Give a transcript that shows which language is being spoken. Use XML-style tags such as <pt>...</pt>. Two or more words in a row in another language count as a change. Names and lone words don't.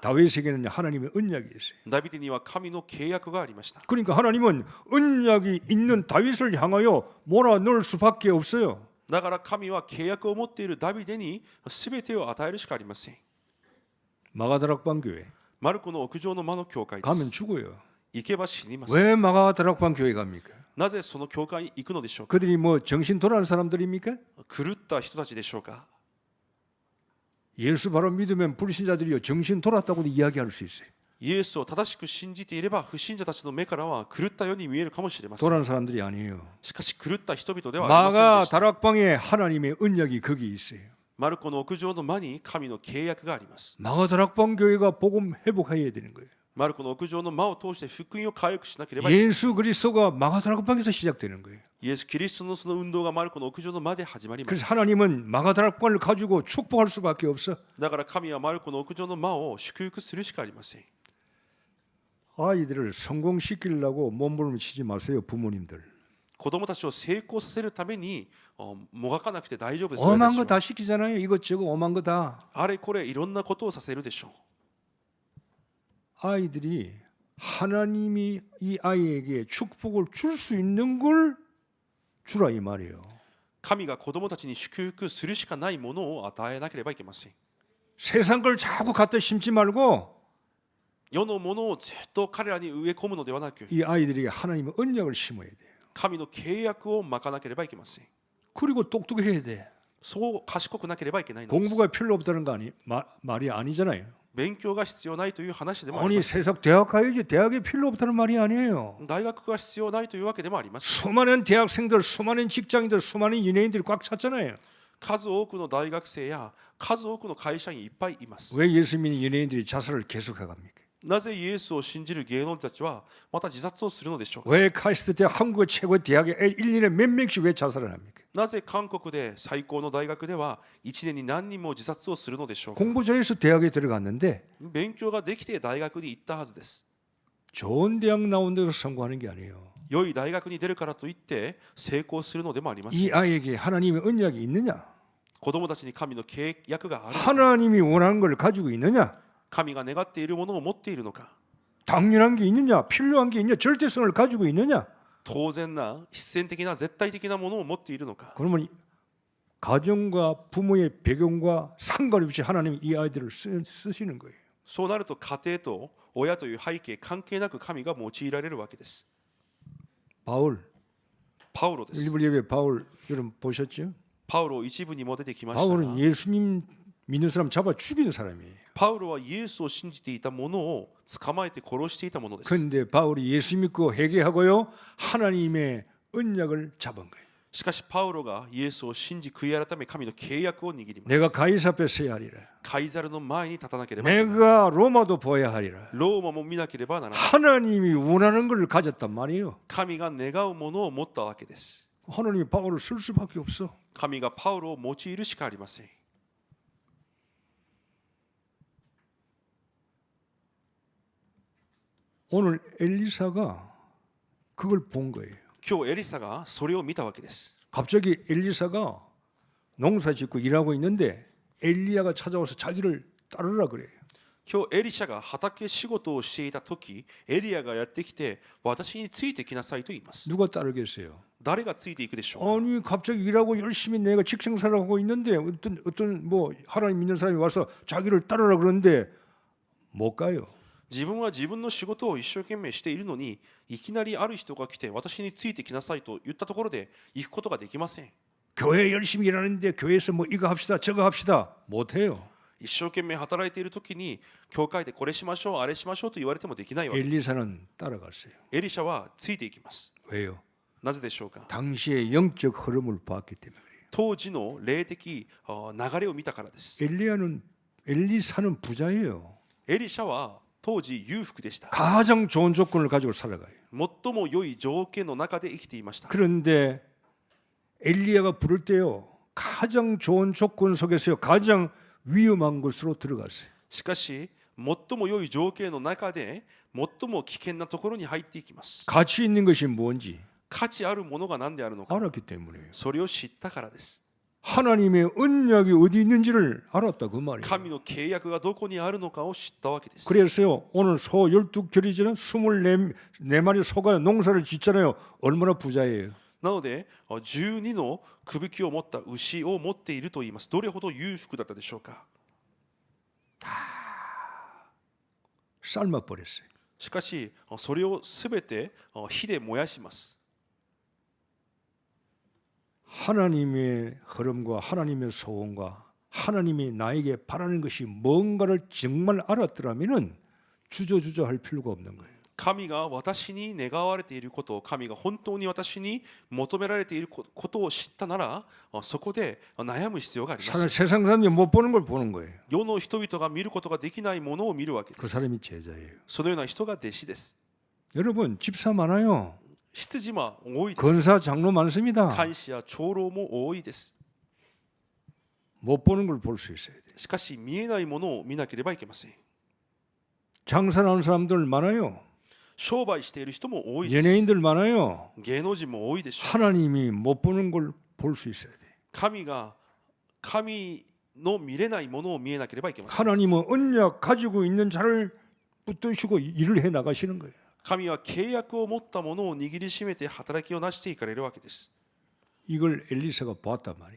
<ko>다윗에게는 하나님의 언약이 있어요.</ko> <ja>ダビデには神の契約がありました。</ja> <ko>그러니까 하나님은 언약이 있는 다윗을 향하여 몰아넣을 수밖에 없어요.</ko> <ja>だから神は契約を持っているダビデに全てを与えるしかありません。</ja> <ko>마가다락방 교회</ko> <ja>マルコの屋上の間の教会で</ja> <ko>가면</ko> <ja>す。</ja> <ko>죽어요.</ko> <ja>行けば死にます。</ja> <ko>왜 마가다락방 교회 갑니까?</ko> <ja>なぜその教会に行くのでしょうか。</ja> <ko>그들이 뭐 정신 돌아온 사람들입니까?</ko> <ja>狂った人たちでしょうか。</ja> <ko>예수 바로 믿으면 불신자들이요 정신 돌았다고도 이야기할 수 있어요.</ko> <ja>イエスを正しく信じていれば不信者たちの目からは狂ったように見えるかもしれません。</ja> <ko>돌아온 사람들이 아니에요.</ko> <ja>しかし狂った人々ではありませんでした。</ja> <ko>마가다락방에 하나님의 언약이 거기 있어요.</ko> <ja>マルコの屋上の間に神の契約があります。</ja> <ko>마가다락방 교회가 복음 회복해야 되는 거예요.</ko> <ja>マルコの屋上の間を通して福音を回復しなければいけない。</ja> <ko>예수 그리스도가 마가다락방에서 시작되는 거예요.</ko> <ja>イエス・キリストのその運動がマルコの屋上の間で始まりま</ja> <ko>그래서</ko> <ja>す。</ja> <ko>하나님은 마가다락방을 가지고 축복할 수밖에 없어.</ko> <ja>だから神はマルコの屋上の間を祝福するしかありません。</ja> <ko>아이들을 성공시키려고 몸부림치지 마세요, 부모님들.</ko> <ja>子供たちを成功させるためにもがかなくて大丈夫です。</ja> <ko>오만</ko> <ja>私</ja> <ko>거</ko> <ja>は</ja> <ko>다 시키잖아요. 이것저것 오만 거 다.</ko> <ja>あれこれいろんなことをさせるでしょう。</ja> <ko>아이들이 하나님이 이 아이에게 축복을 줄 수 있는 걸 주라 이 말이에요.</ko> <ja>神が子供たちに祝福するしかないものを与えなければいけません。</ja> <ko>세상 걸 자꾸 갖다 심지 말고</ko> <ja>世のものをずっと彼らに植え込むのではなく、</ja> <ko>이 아이들에게 하나님의 언약을 심어야 돼요.</ko> <ja>神の契約をまかなければいけません。</ja> <ko>그리고 똑똑해야 돼.</ko> <ja>そう賢くなければいけないのです。</ja> <ko>공부가 필요 없다는 거 말이 아니잖아요.</ko> <ja>勉強が必要ないという話でもあり</ja> <ko>아니</ko> <ja>ません。</ja> <ko>세상 대학 가야지 대학이 필요 없다는 말이 아니에요.</ko> <ja>大学が必要ないというわけでもありません。</ja> <ko>수많은 대학생들, 수많은 직장인들, 수많은 연예인들이 꽉 찼잖아요.</ko> <ja>数多くの大学生や数多くの会社員いっぱいいます。</ja> <ko>왜 예수 믿는 연예인들이 자살을 계속해갑니까?</ko> <ja>なぜイエスを信じる芸能人たちはまた自殺をするのでしょうか。</ja> <ko>왜 카이스트 대학 한국의 최고의 대학에 1년에 몇 명씩 왜 자살을 합니까?</ko> <ja>なぜ韓国で最高の大学では1年に何人も自殺をするのでしょうか。</ja> <ko>공부 잘해서 대학에 들어갔는데</ko> <ja>勉強ができて大学に行ったはずです。</ja> <ko>좋은 대학 나온 데서 성공하는 게 아니에요.</ko> <ja>良い大学に出るからといって成功するのでもありません。</ja> <ko>이 아이에게 하나님의 언약이 있느냐?</ko> <ja>子供たちに神の契約があるのか、</ja> <ko>하나님이 원하는 걸 가지고 있느냐?</ko> <ja>神が願っているものを持っているのか、</ja> <ko>당연한 게 있느냐? 필요한 게 있느냐? 절대성을 가지고 있느냐?</ko> <ja>当然な必然的な絶対的なものを持っているのか。</ja> <ko>그러면 가정과 부모의 배경과 상관없이 하나님이 이 아이들을 쓰시는 거예요.</ko> <ja>そうなると家庭と親という背景関係なく神が用いられるわけです。</ja> <ko>바울</ko> <ja>パウロです。</ja> <ko>일부 예배 바울 여러분 보셨죠?</ko> <ja>パウロ一部にも出てきましたが</ja> <ko>바울은 예수님 믿는 사람 잡아 죽인 사람이에요.</ko> <ja>パウロはイエスを信じていた者を捕まえて殺していたものです。</ja> <ko>그런데 바울이 예수 믿고 회개하고요 하나님의 언약을 잡은 거예요.</ko> <ja>しかしパウロがイエスを信じ悔い改め神の契約を握りま</ja> <ko>내가</ko> <ja>す。</ja> <ko>가이사 앞에 서야 하리라.</ko> <ja>カイザルの前に立たなければいけない。</ja> <ko>내가 로마도 보아야 하리라.</ko> <ja>ローマも見なければならない。</ja> <ko>하나님이 원하는 걸 가졌단 말이에요.</ko> <ja>神が願うものを持ったわけです。</ja> <ko>하나님이 바울을 쓸 수밖에 없어.</ko> <ja>神がパウロを用いるしかありません。</ja> <ko>오늘 엘리사가 그걸 본 거예요.</ko> <ja>今日エリサがそれを見たわけです。</ja> <ko>갑자기 엘리사가 농사 짓고 일하고 있는데 엘리야가 찾아와서 자기를 따르라 그래요.</ko> <ja>今日エリシャが畑仕事をしていた時、エリアがやってきて私についてきなさいと言います。</ja> <ko>누가 따르겠어요?</ko> <ja>誰がついていくでしょうか。</ja> <ko>아니 갑자기 일하고 열심히 내가 직생살을 하고 있는데 어떤 뭐 하나님 믿는 사람이 와서 자기를 따르라 그러는데 못 가요.</ko> <ja>自分は自分の仕事を一生懸命しているのに、いきなりある人が来て私についてきなさいと言ったところで行くことができません。</ja> <ko>교회 열심히 일하는데 교회에서 뭐 이거 합시다 저거 합시다 못 해요.</ko> <ja>一生懸命働いている時に教会でこれしましょうあれしましょうと言われてもできないわけです。</ja> <ko>엘리사는 따라갔어요.</ko> <ja>エリシャはついていきます。</ja> <ko>왜요?</ko> <ja>なぜでしょうか。</ja> <ko>당시의 영적 흐름을 봤기 때문에 그래요.</ko> <ja>当時の霊的流れを見たからです。</ja> <ko>엘리사는 부자예요.</ko> <ja>エリシャは当時裕福でした。</ja> <ko>가장 좋은 조건을 가지고 살아가요.</ko> <ja>最も良い条件の中で生きていました。</ja> <ko>그런데 엘리야가 부를 때요 가장 좋은 조건 속에서요 가장 위험한 곳으로 들어갔어요.</ko> <ja>しかし最も良い条件の中で最も危険なところに入っていきます。</ja> <ko>가치 있는 것이 뭔지</ko> <ja>価値あるものが何であるのか、</ja> <ko>알았기 때문에요.</ko> <ja>それを知ったからです。</ja> <ko>하나님의 언약이 어디 있는지를 알았다 그 말이에요.</ko> <ja>神の契約がどこにあるのかを知ったわけです。</ja> <ko>그래서요 오늘 소 12결이지는 24마리 소가 농사를 짓잖아요. 얼마나 부자예요.</ko> <ja>なので12のくびきを持った牛を持っていると言います。どれほど裕福だったでしょうか。</ja> <ko>삶아버렸어요.</ko> <ja>しかしそれをすべて火で燃やします。</ja> <ko>하나님의 흐름과 하나님의 소원과 하나님이 나에게 바라는 것이 뭔가를 정말 알았더라면은 주저주저 할 필요가 없는 거예요.</ko> <ja>神が私に願われていることを、神が本当に私に求められていることを知ったなら、そこで悩む必要があります。</ja> <ko>세상 사람들이 못 보는 걸 보는 거예요.</ko> <ja>世の人々が見ることができないものを見るわけで</ja> <ko>그</ko> <ja>す。</ja> <ko>사람이 제자예요.</ko> <ja>そのような人が弟子です。</ja> <ko>여러분 집사 많아요.</ko> <ja>執事も多いです。</ja> <ko>권사 장로 많습니다.</ko> <ja>監視や長老も多いです。</ja> <ko>못 보는 걸 볼 수 있어야 돼요.</ko> <ja>しかし見えないものを見なければいけません。</ja> <ko>장사하는 사람들 많아요.</ko> <ja>商売している人も多いです。</ja> <ko>연예인들 많아요.</ko> <ja>芸能人も多いでしょう。</ja> <ko>하나님이 못 보는 걸 볼 수 있어야 돼요.</ko> <ja>神の見れないものを見えなければいけません。</ja> <ko>하나님은 언약 가지고 있는 자를 붙드시고 일을 해 나가시는 거예요.</ko> <ja>神は契約を持ったものを握りしめて働きをなしていかれるわけです。</ja> <ko>이걸 엘리사가 봤단 말이에요.</ko>